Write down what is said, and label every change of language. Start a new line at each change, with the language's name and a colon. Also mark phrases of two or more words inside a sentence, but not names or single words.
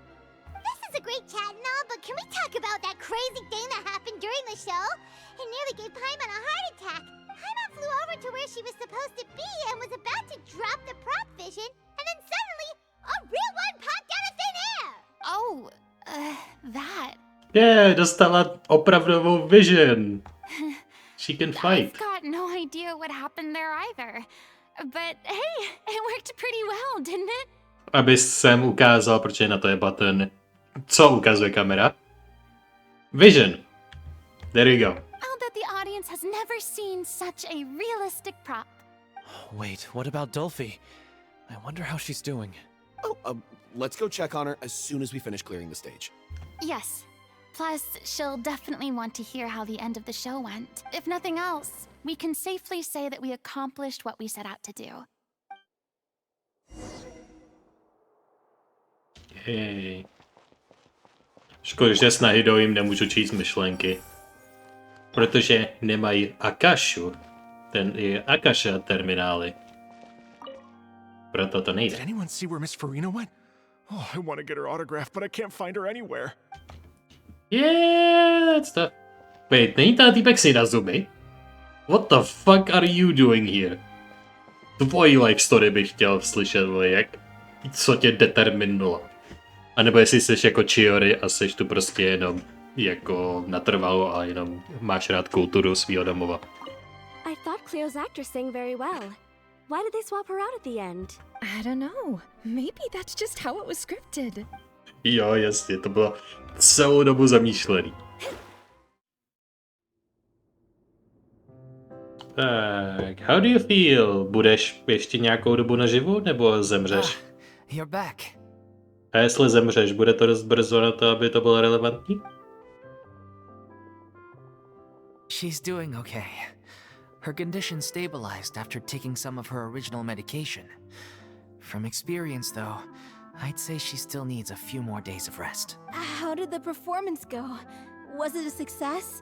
English: This is a great chat and all, but can we talk about that crazy thing that happened during the show? It nearly gave Paimon a heart attack. Paimon flew over to where she was supposed to be and was about to drop the prop vision, and then suddenly, a real one popped out of thin air! Oh, that. Yeah,
Czech: dostala opravdovou vision.
English: She can fight. I've got no idea what happened there either. But hey, it worked pretty well, didn't it?
Czech: Aby jsem ukázal, protože na to je button. Co ukazuje kamera? Vision.
English: There you go. I'll bet the audience has never seen such a realistic prop. Wait, what about Dolphy? I wonder how she's doing. Oh, let's go check on her as soon as we finish clearing the stage. Yes. Plus, she'll definitely want to hear how the end of the show went. If nothing else, we can safely say that we accomplished what we set out to do.
Czech: Hej. Škoda, že s Nahidou jim nemůžu číst myšlenky. Protože nemají Akashu. Ten je Akasha terminály. Proto to nejde.
English: Did anyone see where Miss Furina went? Oh, I want to get her autograph, but I can't find her anywhere. Yeah, that's tough. Wait,
Czech: není ten týpek si na zuby?
English: What the fuck are you doing here?
Czech: Tvojí
English: life story
Czech: bych chtěl slyšet, jak... Co tě determinulo? A nebo jestli jsi jako Chiori a jsi tu prostě jenom jako natrvalo a jenom máš rád kulturu svýho domova.
English: I thought Cleo's actor sang very well. Why did they swap her out at the end? I don't know. Maybe that's just how it was scripted.
Czech: Jo, jasně, to bylo celou dobu zamýšlený. Tak,
English: how do you feel?
Czech: Budeš ještě nějakou dobu naživu, nebo zemřeš?
English: You're back.
Czech: A jestli zemřeš, bude to dost brzo na to, aby to bylo relevantní?
English: She's doing okay. Her condition stabilized after taking some of her original medication. From experience, though, I'd say she still needs a few more days of rest. How did the performance go? Was it a success?